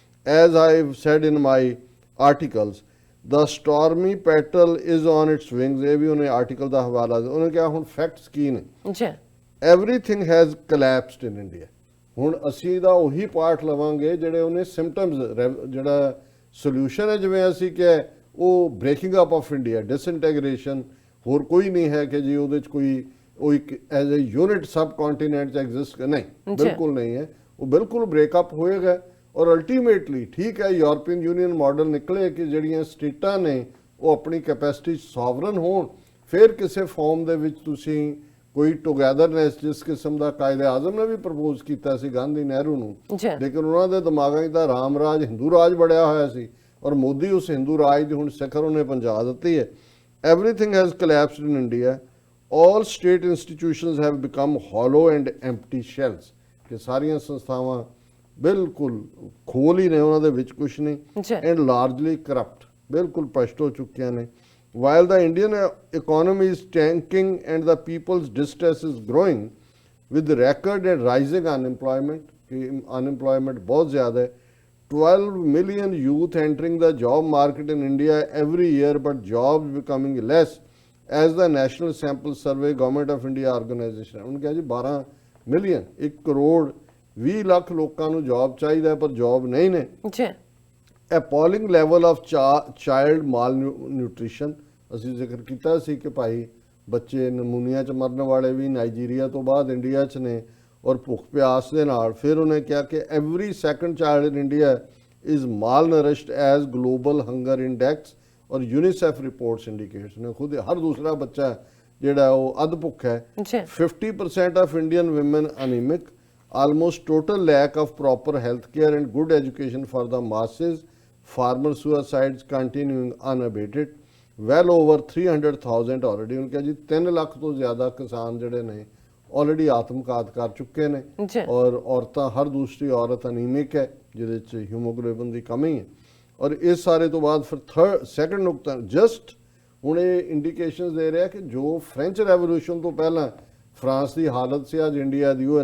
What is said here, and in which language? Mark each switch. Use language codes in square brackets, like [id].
[en] As I've said in my articles, the stormy petal is on its wings. [pa] ਇਹ ਵੀ ਉਹਨੇ article ਦਾ ਹਵਾਲਾ ਦਿੱਤਾ। ਉਹਨੇ ਕਿਹਾ ਹੁਣ ਫੈਕਟਸ ਕੀ ਨੇ? [en] Everything has collapsed in India. [pa] ਹੁਣ ਅਸੀਂ ਦਾ ਉਹੀ ਪਾਰਟ ਲਵਾਂਗੇ ਜਿਹੜੇ ਉਹਨੇ ਸਿੰਪਟਮਸ, ਜਿਹੜਾ ਸੋਲੂਸ਼ਨ ਹੈ ਜਿਵੇਂ ਅਸੀਂ ਕਿਹਾ ਉਹ [en] breaking up of India, [pa] ਡਿਸਇੰਟੈਗ੍ਰੇਸ਼ਨ, ਹੋਰ ਕੋਈ ਨਹੀਂ ਹੈ ਕਿ ਜੀ ਉਹਦੇ 'ਚ ਕੋਈ ਉਹ ਇੱਕ [en] as a unit subcontinent [pa] 'ਚ ਐਗਜ਼ਿਸਟ ਨਹੀਂ, ਬਿਲਕੁਲ ਨਹੀਂ ਹੈ। ਉਹ ਬਿਲਕੁਲ ਬ੍ਰੇਕਅਪ ਹੋਏਗਾ ਔਰ ਅਲਟੀਮੇਟਲੀ ਠੀਕ ਹੈ ਯੂਰਪੀਅਨ ਯੂਨੀਅਨ ਮਾਡਲ ਨਿਕਲੇ ਕਿ ਜਿਹੜੀਆਂ ਸਟੇਟਾਂ ਨੇ ਉਹ ਆਪਣੀ ਕੈਪੈਸਿਟੀ 'ਚ ਸੋਵਰਨ ਹੋਣ, ਫਿਰ ਕਿਸੇ ਫਾਰਮ ਦੇ ਵਿੱਚ ਤੁਸੀਂ ਕੋਈ ਟੁਗੈਦਰਨੈਸ ਜਿਸ ਕਿਸਮ ਦਾ ਕਾਇਦੇ ਆਜ਼ਮ ਨੇ ਵੀ ਪ੍ਰਪੋਜ਼ ਕੀਤਾ ਸੀ ਗਾਂਧੀ ਨਹਿਰੂ ਨੂੰ, ਜੀ ਲੇਕਿਨ ਉਹਨਾਂ ਦੇ ਦਿਮਾਗਾਂ 'ਚ ਤਾਂ ਰਾਮ ਰਾਜ ਹਿੰਦੂ ਰਾਜ ਬੜਿਆ ਹੋਇਆ ਸੀ ਔਰ ਮੋਦੀ ਉਸ ਹਿੰਦੂ ਰਾਜ ਦੀ ਹੁਣ ਸਿਖਰ ਉਹਨੇ ਪਹੁੰਚਾ ਦਿੱਤੀ ਹੈ। [en] everything has collapsed in India, all state institutions have become hollow and empty shells, [pa] ਕਿ ਸਾਰੀਆਂ ਸੰਸਥਾਵਾਂ ਬਿਲਕੁਲ ਖੋਲ ਹੀ ਨੇ, ਉਹਨਾਂ ਦੇ ਵਿੱਚ ਕੁਝ ਨਹੀਂ, ਜੀ [en] and largely corrupt, [pa] ਬਿਲਕੁਲ ਭ੍ਰਸ਼ਟ ਹੋ ਚੁੱਕੀਆਂ ਨੇ। [en] While the Indian economy is tanking and the people's distress is growing with record and rising unemployment, [hi] कि unemployment बहुत ज़्यादा है, [en] 12 million youth entering the job market in India every year, but jobs becoming less as the National Sample Survey Government of India organization, [hi] उन्होंने कहा जी 12 million, 1 crore 20 [pa] lakh ਲੋਕਾਂ ਨੂੰ job ਚਾਹੀਦਾ ਪਰ ਜੌਬ ਨਹੀਂ ਨੇ। ਜੀ [en] appalling level of child malnutrition, [pa] ਅਸੀਂ ਜ਼ਿਕਰ ਕੀਤਾ ਸੀ ਕਿ ਭਾਈ ਬੱਚੇ ਨਮੂਨੀਆ 'ਚ ਮਰਨ ਵਾਲੇ ਵੀ ਨਾਈਜੀਰੀਆ ਤੋਂ ਬਾਅਦ ਇੰਡੀਆ 'ਚ ਨੇ ਔਰ ਭੁੱਖ ਪਿਆਸ ਦੇ ਨਾਲ। ਫਿਰ ਉਹਨੇ ਕਿਹਾ ਕਿ [en] every second child in India is malnourished as global hunger index ਔਰ UNICEF reports indicates [pa] ਨੇ ਖੁਦ ਹਰ ਦੂਸਰਾ ਬੱਚਾ ਜਿਹੜਾ ਉਹ ਅੱਧ ਭੁੱਖ ਹੈ। ਜੀ [en] 50% of Indian women anemic, almost total lack of proper health care and good education for the masses, farmer suicides continuing unabated, well over 300,000 already। [hi] उन्होंने कहा जी [pa] 3 ਲੱਖ ਤੋਂ ਜ਼ਿਆਦਾ ਕਿਸਾਨ ਜਿਹੜੇ ਨੇ ਆਲਰੇਡੀ ਆਤਮਘਾਤ ਕਰ ਚੁੱਕੇ ਨੇ ਜੀ ਔਰ ਔਰਤਾਂ ਹਰ ਦੂਸਰੀ ਔਰਤ ਅਨੀਮਿਕ ਹੈ ਜਿਹਦੇ ਚ ਹੀਮੋਗਲੋਬਿਨ ਦੀ ਕਮੀ ਹੈ। ਔਰ ਇਸ ਸਾਰੇ ਤੋਂ ਬਾਅਦ ਫਿਰ ਸੈਕੰਡ ਨੁਕਤਾ ਜਸਟ ਹੁਣ ਇਹ ਇੰਡੀਕੇਸ਼ਨਸ ਦੇ ਰਿਹਾ ਕਿ ਜੋ ਫ੍ਰੈਂਚ ਰੈਵੋਲੂਸ਼ਨ ਤੋਂ ਪਹਿਲਾਂ ਫਰਾਂਸ ਦੀ ਹਾਲਤ ਸੀ ਅੱਜ ਇੰਡੀਆ ਦੀ, ਉਹ ਹੈ।